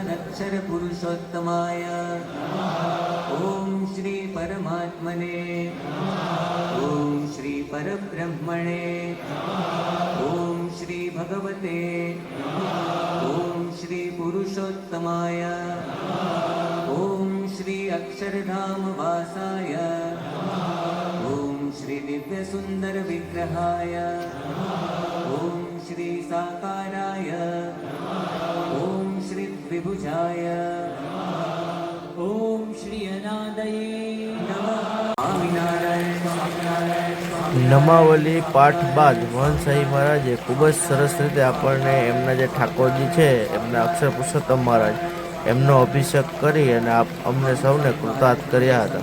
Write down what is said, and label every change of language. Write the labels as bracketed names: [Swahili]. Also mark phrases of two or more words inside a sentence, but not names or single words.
[Sanskrit] અક્ષર પુરુષોત્તમાય ઓમ શ્રી પરમાત્મને ઓમ શ્રી પરબ્રહ્મણે ઓમ શ્રી ભગવતે ઓમ શ્રી પુરુષોત્તમાય ઓમ શ્રી અક્ષરધામ વાસાય ઓમ શ્રી श्री दिव्य सुंदर विग्रहाय ओम श्री साकाराय ओम श्री द्विभुजाय ઓમ શ્રી અનાદયે स्वामीनारायण स्वामीनारायण स्वामीनारायण। [Gujarati] નમાવલી પાઠ બાદ મહંત સાહી મહારાજે ખૂબ જ સરસ રીતે આપણને એમના જે ઠાકોરજી છે એમના અક્ષર પુરુષોત્તમ મહારાજ એમનો અભિષેક કરી અને અમને સૌને કૃતાર્થ કર્યા હતા.